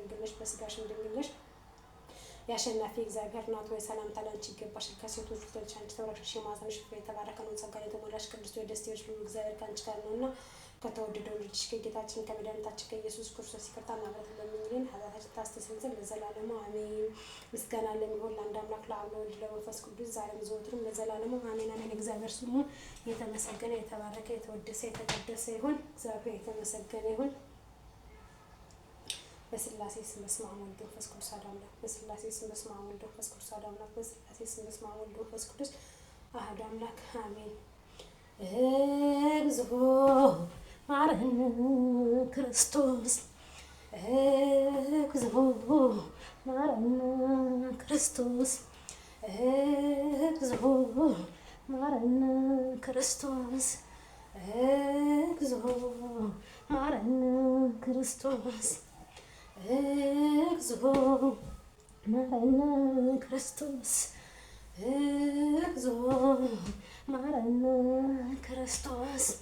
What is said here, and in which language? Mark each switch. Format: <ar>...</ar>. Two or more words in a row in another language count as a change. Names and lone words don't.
<am>ድንግል ነሽ፣ በሥጋሽም ድንግል ነሽ። የአሸናፊ እግዚአብሔር እናት ሆይ ሰላምታ ላንቺ ይገባሻል። ከሴቶች ሁሉ አንቺ ተባረክሽ፣ የማኅፀንሽ ፍሬ የተባረከ ነው። ጸጋን የተሞላሽ ቅድስት ሆይ ደስ ይበልሽ፣ ሁሉ እግዚአብሔር ከአንቺ ጋር ነውና ከተወደደው ልጅሽ ከጌታችን ከመድኃኒታችን ከኢየሱስ ክርስቶስ ይቅርታና ምሕረት ለምኝልን ኃጢአታችንን ታስተሰርይ ዘንድ ለዘላለሙ አሜን። ምስጋና ለሚሆን ለአንድ አምላክ ለአብ ለወልድ ለመንፈስ ቅዱስ ዛሬም ዘወትርም ለዘላለሙ አሜን አሜን። እግዚአብሔር ስሙ የተመሰገነ የተባረከ የተወደሰ የተቀደሰ ይሁን። እግዚአብሔር የተመሰገነ ይሁን። በስላሴ ስም</am> <gez>በስመ አብ ወወልድ ወመንፈስ ቅዱስ አሐዱ አምላክ።</gez> <am>በስላሴ ስም</am> <gez>በስመ አብ ወወልድ ወመንፈስ ቅዱስ አሐዱ አምላክ።</gez> <am>በስላሴ ስም</am> <gez>በስመ አብ ወወልድ ወመንፈስ ቅዱስ አሐዱ አምላክ አሜን። እግዚኦ ማረነ ክርስቶስ፣ እግዚኦ ማረነ ክርስቶስ፣ እግዚኦ ማረነ ክርስቶስ፣ እግዚኦ ማረነ ክርስቶስ፣ እግዚኦ ማረነ ክርስቶስ፣ እግዚኦ ማረነ ክርስቶስ፣</gez>